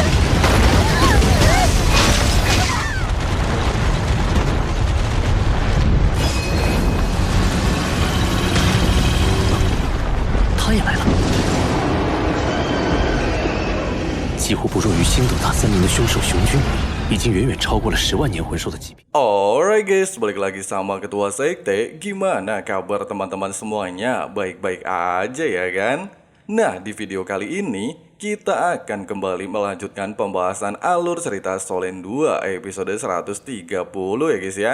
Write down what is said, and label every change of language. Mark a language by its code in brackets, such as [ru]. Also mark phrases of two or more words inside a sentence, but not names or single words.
[zh] 他也来了，几乎不弱于星斗大森林的凶兽熊君，已经远远超过了10万年魂兽的级别。 [en] Alright guys, [id] balik lagi sama Ketua Sekte. Gimana kabar teman-teman semuanya? Baik-baik aja ya kan? Nah, di video kali ini kita akan kembali melanjutkan pembahasan alur cerita Solen 2 episode 130 ya guys ya.